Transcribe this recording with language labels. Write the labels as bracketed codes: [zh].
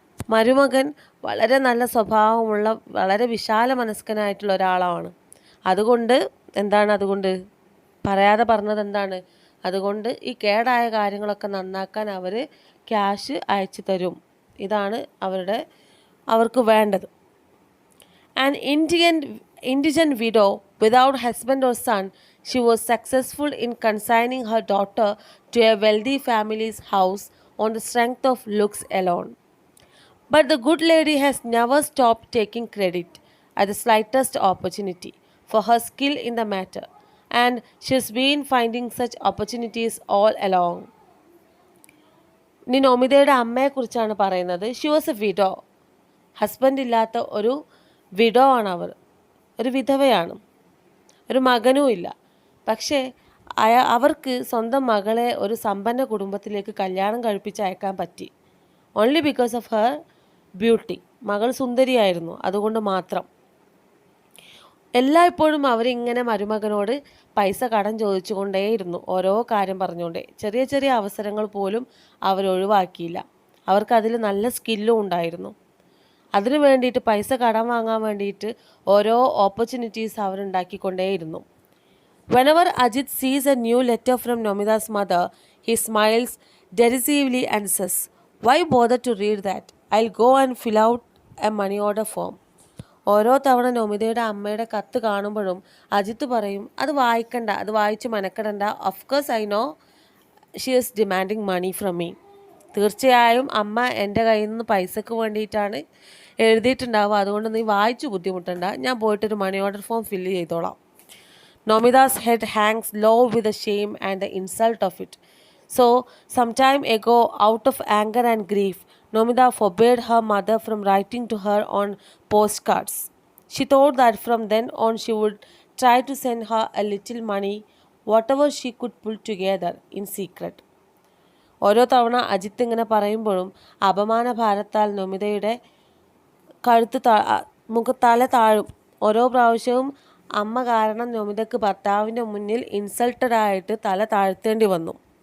[ml] മരുമകൻ വളരെ നല്ല സ്വഭാവമുള്ള, വളരെ വിശാല മനസ്കനായിട്ടുള്ള ഒരാളാണ്. അതുകൊണ്ട് അതുകൊണ്ട് പറയാതെ പറഞ്ഞത് എന്താണ്? അതുകൊണ്ട് ഈ കേടായ കാര്യങ്ങളൊക്കെ നന്നാക്കാൻ അവർ ക്യാഷ് അയച്ചു തരും. ഇതാണ് അവർക്ക് വേണ്ടത്. [en] An indigent widow without husband or son, she was successful in consigning her daughter to a wealthy family's house on the strength of looks alone. But the good lady has never stopped taking credit at the slightest opportunity for her skill in the matter, and she has been finding such opportunities all along. [ml] ഇനി നമിതയുടെ അമ്മയെക്കുറിച്ചാണ് പറയുന്നത്. [en] She was a widow. [ml] Husband ഇല്ലാത്ത ഒരു widow ആണ് അവർ. ഒരു വിധവയാണ്. ഒരു മകനും ഇല്ല. പക്ഷേ അവർക്ക് സ്വന്തം മകളെ ഒരു സമ്പന്ന കുടുംബത്തിലേക്ക് കല്യാണം കഴിപ്പിച്ച് അയക്കാൻ പറ്റി. [en] Only because of her beauty. [ml] മകൾ സുന്ദരിയായിരുന്നു, അതുകൊണ്ട് മാത്രം. എല്ലായ്പ്പോഴും അവരിങ്ങനെ മരുമകനോട് പൈസ കടം ചോദിച്ചുകൊണ്ടേയിരുന്നു, ഓരോ കാര്യം പറഞ്ഞുകൊണ്ടേ. ചെറിയ ചെറിയ അവസരങ്ങൾ പോലും അവരൊഴിവാക്കിയില്ല. അവർക്കതിൽ നല്ല സ്കില്ലും ഉണ്ടായിരുന്നു. അതിനു വേണ്ടിയിട്ട്, പൈസ കടം വാങ്ങാൻ വേണ്ടിയിട്ട് ഓരോ opportunities അവരുണ്ടാക്കിക്കൊണ്ടേയിരുന്നു. [en] Whenever Ajit sees a new letter from Nomida's mother, he smiles derisively and says, "Why bother to read that? I'll go and fill out a money order form." [ml] ഓരോ തവണ നമിതയുടെ അമ്മയുടെ കത്ത് കാണുമ്പോഴും അജിത്ത് പറയും, അത് വായിക്കണ്ട, അത് വായിച്ച് മെനക്കെടണ്ട. [en] Of course I know she is demanding money from me. [ml] തീർച്ചയായും അമ്മ എൻ്റെ കയ്യിൽ നിന്ന് പൈസക്ക് വേണ്ടിയിട്ടാണ് എഴുതിയിട്ടുണ്ടാവുക, അതുകൊണ്ട് നീ വായിച്ചു ബുദ്ധിമുട്ടണ്ട, ഞാൻ പോയിട്ടൊരു മണി ഓർഡർ ഫോം ഫില്ല് ചെയ്തോളാം. [en] Nomida's head hangs low with the shame and the insult of it. So, some time ago, out of anger and grief, Nomida forbade her mother from writing to her on postcards. She thought that from then on she would try to send her a little money, whatever she could pull together, in secret. [ml] ഓരോ തവണ അജിത്ത് ഇങ്ങനെ പറയുമ്പോഴും അപമാന ഭാരത്താൽ നൊമിതയുടെ കഴുത്ത് തല താഴും. ഓരോ പ്രാവശ്യവും അമ്മ കാരണം നൊമിതയ്ക്ക് ഭർത്താവിൻ്റെ മുന്നിൽ ഇൻസൾട്ടഡായിട്ട് തല താഴ്ത്തേണ്ടി വന്നു.